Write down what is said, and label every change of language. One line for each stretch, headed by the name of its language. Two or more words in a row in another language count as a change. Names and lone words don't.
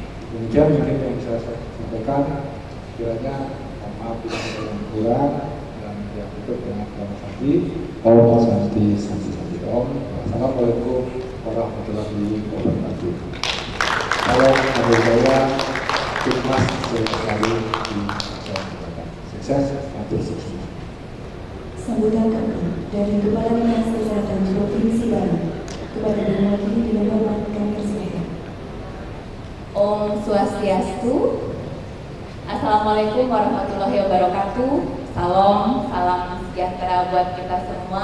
Indonesian: Demikian mungkin yang bisa saya sampaikan. Kiranya mohon maaf bila ada yang kurang, dan yang tutup dengan nama Santi.
Sanskrit: Om Santi Santi Santi Om.
Arabic: السلام عليكم ورحمة الله وبركاته.
Indonesian: Salam budaya Timnas selalu di masa yang akan datang. Sukses,
Javanese: matur suwun.
Indonesian: Sambutan kami dari Kepala Dinas Kesehatan Provinsi Bali kepada Bupati dilakukan kesehatan.
Sanskrit: Om Swastiastu.
Arabic: السلام عليكم ورحمة الله وبركاته.
Indonesian: Salam sejahtera buat kita semua.